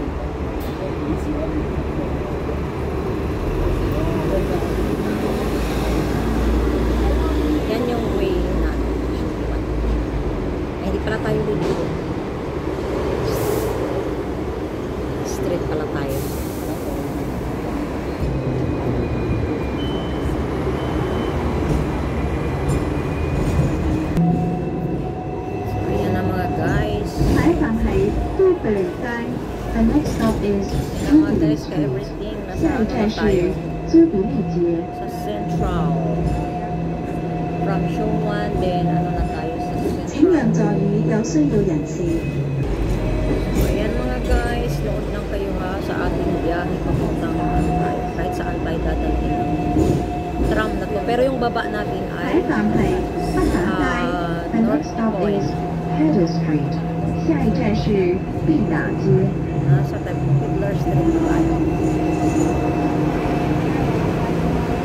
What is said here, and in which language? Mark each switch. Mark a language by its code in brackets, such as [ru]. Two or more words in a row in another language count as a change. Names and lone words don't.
[tl] Yan yung way natin. Ay, hindi pala tayo dito. Street pala tayo. [en] The next stop is Jubilee Street. [zh] 下一站是朱比利街。 [tl] Sa Central. [en] From Shouwan, then [tl] ano na tayo sa Central. Ayan mga guys, load lang kayo ha sa ating biyahe papuntang kahit saan tayo dadalhin ng tram na to. Pero yung baba natin ay North Point. [zh] Pedder Street. 下一站是毕打街。 [tl] Nasa Pedler Street tayo.